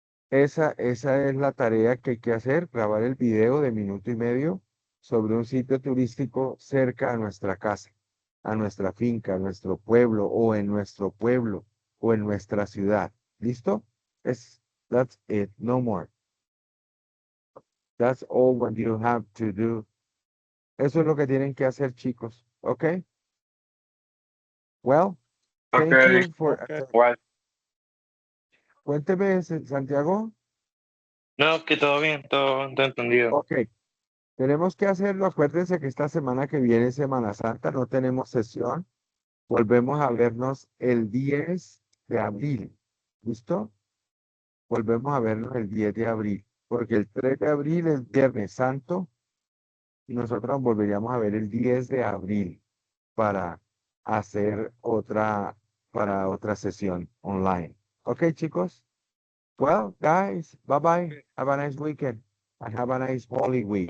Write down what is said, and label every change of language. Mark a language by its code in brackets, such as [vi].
[es] Esa es la tarea que hay que hacer, grabar el video de minuto y medio sobre un sitio turístico cerca a nuestra casa, a nuestra finca, a nuestro pueblo o en nuestro pueblo o en nuestra ciudad. ¿Listo? [en] That's it, no more. That's all what you have to do. [es] Eso es lo que tienen que hacer, chicos. [en] ¿Ok? Well, thank Okay. you for okay. Well, [es] Cuénteme, Santiago. no, que todo bien, todo entendido. Ok. Tenemos que hacerlo. Acuérdense que esta semana que viene, Semana Santa, no tenemos sesión. Volvemos a vernos el 10 de abril. ¿Listo? Volvemos a vernos el 10 de abril. Porque el 3 de abril es Viernes Santo y nosotros nos volveríamos a ver el 10 de abril para hacer para otra sesión online. Ok, chicos? [en] Well, guys, bye bye. Have a nice weekend and have a nice Holy Week.